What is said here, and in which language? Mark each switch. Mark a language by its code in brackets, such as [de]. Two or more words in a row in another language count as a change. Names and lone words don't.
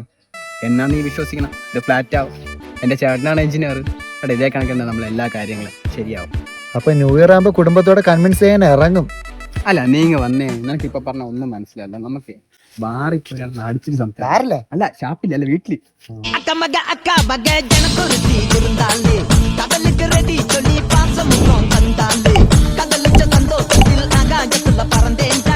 [ml] എന്നാ നീ വിശ്വസിക്കണം, ഇത് ഫ്ലാറ്റ് ആവും. എൻ്റെ ചേട്ടനാണ് എഞ്ചിനീയർ. എടാ, ഇതേ കണക്കെന്താ നമ്മൾ എല്ലാ കാര്യങ്ങളും ശരിയാവും. അപ്പൊ [en] new year [ml] ആകുമ്പോ കുടുംബത്തോടെ കൺവിൻസ് ചെയ്യാൻ ഇറങ്ങും. അല്ല, നീ ഇങ്ങ് വന്നേ. നിനക്ക് ഇപ്പൊ പറഞ്ഞ ഒന്നും മനസ്സിലല്ല. നമുക്ക് ബാറിൽ അടിച്ചിട്ട് സംസാരില്ല. അല്ല, ഷാപ്പില്ല, അല്ല, വീട്ടില്. [ta] ரெடி சொல்லி பாசம் தந்தாலே கதலிச்ச சந்தோஷத்தில் ஆகாயத்துல பறந்தே